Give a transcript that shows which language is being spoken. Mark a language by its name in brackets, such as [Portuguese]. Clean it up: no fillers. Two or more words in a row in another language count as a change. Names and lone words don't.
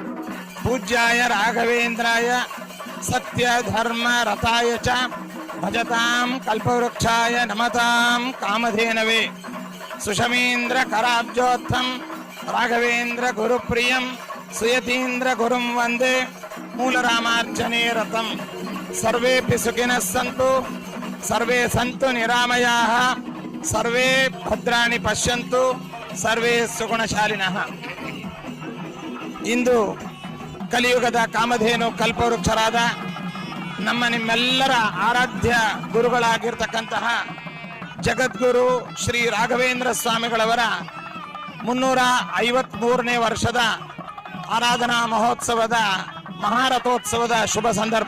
[Sanskrit] ಪೂಜ್ಯಾಯ ರಾಘವೇಂದ್ರಾಯ ಸತ್ಯ ಧರ್ಮ ರಥಾಯ ಚ ಭಜತಾಂ ಕಲ್ಪವೃಕ್ಷಾಯ ನಮತಾಂ ಕಾಮಧೇನವೇ. ಸುಷಮೀಂದ್ರ ಕರಾಬ್ಜೋತ್ಥಂ ರಾಘವೇಂದ್ರ ಗುರುಪ್ರಿಯಂ ಸುಯತೀಂದ್ರ ಗುರುಂ ವಂದೇ ಮೂಲರಾಮಾರ್ಚನೆ ರಥಂ. ಸರ್ವೇಪಿ ಸುಖಿನಃ ಸಂತು ಸರ್ವೇ ಸಂತು ನಿರಾಮಯಾಃ ಸರ್ವೇ ಭದ್ರಾಣಿ ಪಶ್ಯಂತು ಸರ್ವೇ ಸುಗುಣಶಾಲಿನಃ. [Kannada] ಇಂದು ಕಲಿಯುಗದ ಕಾಮಧೇನು ಕಲ್ಪವೃಕ್ಷರಾದ ನಿಮ್ಮೆಲ್ಲರ ಆರಾಧ್ಯ ಗುರುಗಳಾಗಿರ್ತಕ್ಕಂತಹ ಜಗದ್ಗುರು ಶ್ರೀ ರಾಘವೇಂದ್ರ ಸ್ವಾಮಿಗಳವರ 353ನೇ ವರ್ಷದ ಆರಾಧನಾ ಮಹೋತ್ಸವದ ಮಹಾರಥೋತ್ಸವದ ಶುಭ ಸಂದರ್ಭ.